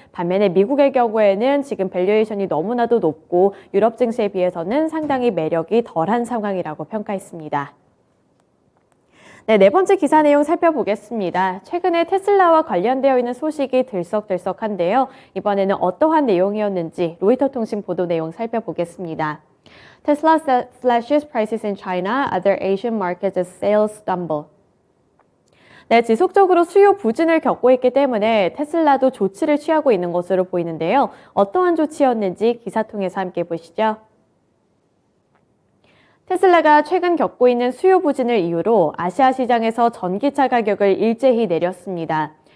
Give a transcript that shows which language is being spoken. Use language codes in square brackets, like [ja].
[ko] 반면에 미국의 경우에는 지금 밸류에이션이 너무나도 높고 유럽 증시에 비해서는 상당히 매력이 덜한 상황이라고 평가했습니다. 네 번째 기사 내용 살펴보겠습니다. 최근에 테슬라와 관련되어 있는 소식이 들썩들썩한데요. 이번에는 어떠한 내용이었는지 로이터 통신 보도 내용 살펴보겠습니다. [en] Tesla slashes prices in China, other Asian markets as sales stumble. [ko] 네, 지속적으로 수요 부진을 겪고 있기 때문에 테슬라도 조치를 취하고 있는 것으로 보이는데요. 어떠한 조치였는지 기사 통해서 함께 보시죠. 테슬라가 최근 겪고 있는 수요 부진을 이유로 아시아 시장에서 전기차 가격을 일제히 내렸습니다.